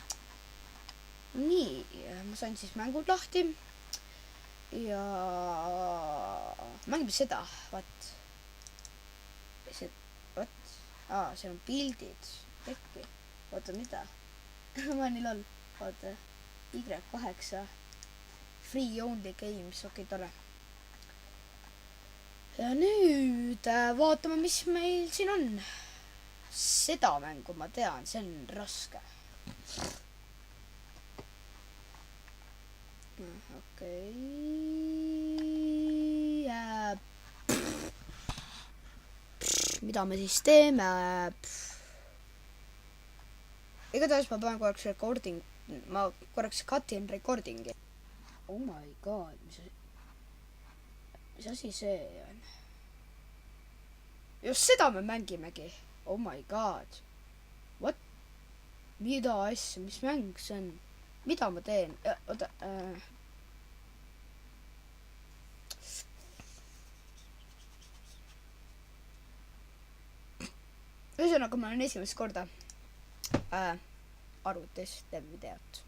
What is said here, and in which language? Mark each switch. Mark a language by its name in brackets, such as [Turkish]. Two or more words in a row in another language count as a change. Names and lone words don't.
[Estonian] Nii, ma sain siis mängud lahti. Ja mängime seda, vaat. Seal on pildid. Tekki. Oota, mida? Ma nii loll. Oota, Y8. [English] Free only games. [Estonian] Okei, tore. Ja nüüd vaatame, mis meil siin on. Seda mängu ma tean, see on raske. Okei. Mida me siis teeme? Igatahes ma pean korraks [English] cutin recordingi. Oh my god, [Estonian] mis asi see on? Just seda me mängimegi. [English] Oh my god. What? [Estonian] Mida asja? Mis mäng see on? Mida ma teen? Oota. Ühesõnaga, ma olen esimest korda arvutis teen videot.